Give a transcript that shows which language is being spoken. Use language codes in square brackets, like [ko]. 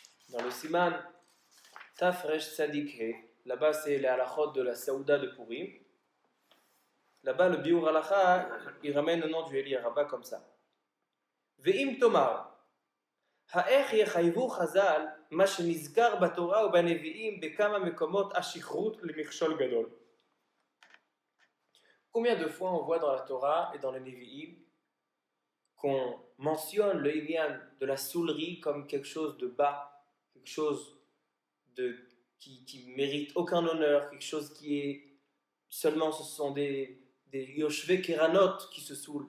[fr] Dans le Siman Tafresh Tzadik He, là-bas c'est les halachot de la Saouda de Purim. Là-bas le Biur Halakha, il ramène le nom du Elia Rabbah comme ça. [he] Ve'im Tomar. האאיך יחייבו חז"ל מה שנזכר בתורה ובנביאים בכמה מקומות השכרות למכשול גדול. [fr] Combien de fois on voit dans la Torah et dans les Nevi'im qu'on mentionne le Inyan de la soulerie comme quelque chose de bas, quelque chose qui mérite aucun honneur, quelque chose qui est seulement, ce sont des Yoshve Keranot qui se saoulent.